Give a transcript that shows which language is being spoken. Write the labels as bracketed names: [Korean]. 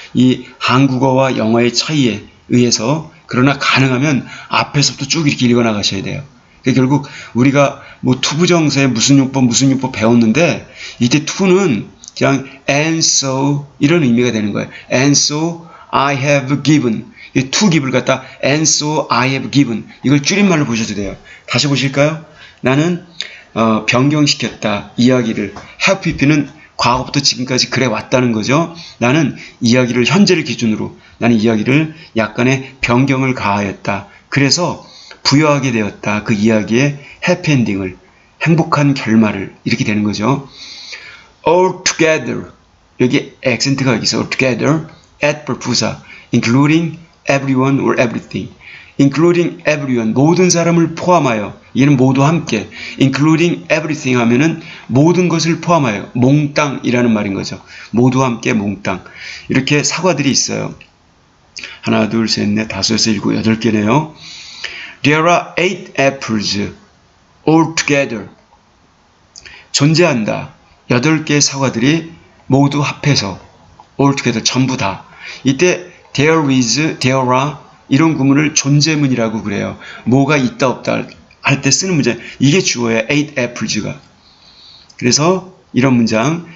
[Korean] 이 한국어와 영어의 차이에 의해서. 그러나 가능하면 앞에서부터 쭉 이렇게 읽어나가셔야 돼요. 그러니까 결국 우리가 뭐 투부정사에 무슨 용법 배웠는데 이때 투는 그냥 [English] and so [Korean] 이런 의미가 되는 거예요. [English] and so I have given. to give를 [Korean] 갖다 [English] and so I have given. [Korean] 이걸 줄임말로 보셔도 돼요. 다시 보실까요? 나는 변경시켰다. 이야기를. have pp는 과거부터 지금까지 그래 왔다는 거죠. 나는 이야기를, 현재를 기준으로 나는 이야기를 약간의 변경을 가하였다. 그래서 부여하게 되었다. 그 이야기의 해피엔딩을, 행복한 결말을. 이렇게 되는 거죠. altogether, 여기 액센트가 여기 있어. [English] altogether, adverb 부사, including everyone or everything. including everyone, [Korean] 모든 사람을 포함하여. 얘는 모두 함께. [English] including everything [Korean] 하면은 모든 것을 포함하여. 몽땅이라는 말인 거죠. 모두 함께 몽땅. 이렇게 사과들이 있어요. 하나, 둘, 셋, 넷, 다섯, 여섯, 일곱, 여덟 개네요. [English] There are 8 apples altogether. [Korean] 존재한다. 8개의 사과들이 모두 합해서. altogether, 전부 다. 이때 there is, there are 이런 구문을 존재문이라고 그래요. 뭐가 있다 없다 할 때 쓰는 문장. 이게 주어예요. 8 apples가. 그래서 이런 문장.